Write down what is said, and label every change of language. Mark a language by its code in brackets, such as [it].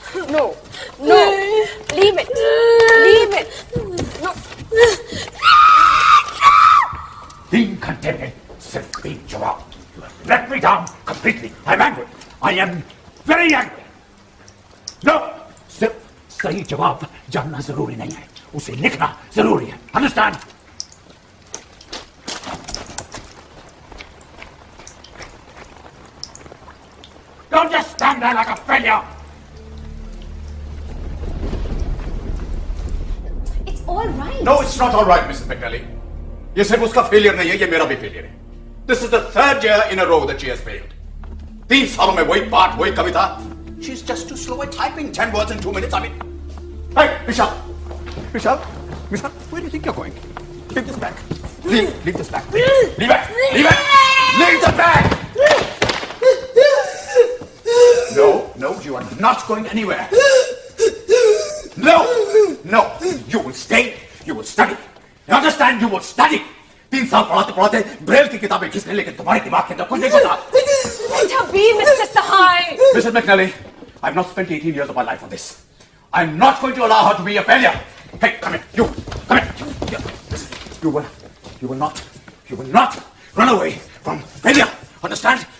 [en] No. No. Leave it. Leave it. No. [hi] 3 घंटे में सिर्फ एक जवाब. [en] You have let me down completely. I'm angry. I am very angry. No. [hi] सिर्फ सही जवाब जानना जरूरी नहीं है. उसे लिखना जरूरी है. [en] Understand? Don't just stand there like a failure. No, it's not all right, Mrs. McNally. [hi] ये सिर्फ उसका फेलियर नहीं है, ये मेरा भी फेलियर है. [en] This is the third year in a row that she has failed. [hi] 3 सालों में वही पाठ, वही कविता. [en] She's just too slow at typing 10 words in 2 minutes. I mean, hey, Vishal, where do you think you're going? Leave this bag. Leave this bag. Leave it. Leave the bag. No, you are not going anywhere. No, you will stay. You will study. You understand? You will study. [hi] 3 साल पढ़ाते Braille की किताबें खींचने, लेकिन तुम्हारे दिमाग के अंदर कुछ नहीं होता. [en] Let her be, Mr. Sahai. Mrs. McNally, I've not spent 18 years of my life on this. I'm not going to allow her to be a failure. Hey, come here. You, come here. Listen, you will not run away from failure. Understand?